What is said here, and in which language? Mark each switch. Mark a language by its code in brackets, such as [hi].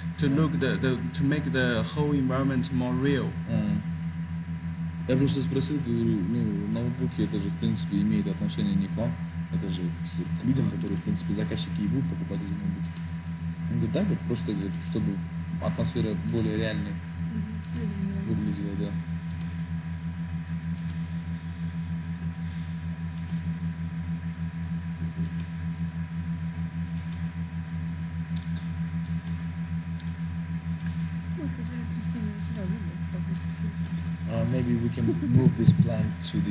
[en] to look to make the whole environment more real. [ru] Я просто спросил, говорю, ну, ноутбуки, это же, в принципе, имеет отношение не к вам, это же к людям, которые, в принципе, заказчики и будут покупать эти ноутбуки. Он говорит, да, говорит, просто, говорит, чтобы атмосфера более реальной выглядела, да. Может быть, это растение сюда выбрать, так будет красиво. [en] Maybe we can move this plant to the